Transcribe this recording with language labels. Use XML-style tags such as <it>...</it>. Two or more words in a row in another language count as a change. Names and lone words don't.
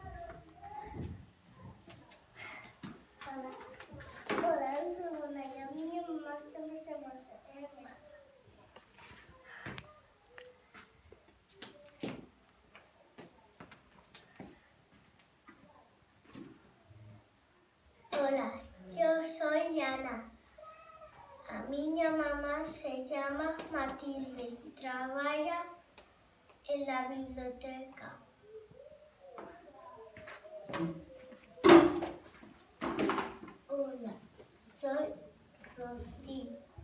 <gl>Hola, eu sou Mona e a miña mamá chámase Moxa, é mestra.</gl> <es>Hola, yo soy Ana.</es> <gl>A miña mamá</gl> <es>se llama Matilde y trabaja en la biblioteca. Hola, soy Rocío.</es>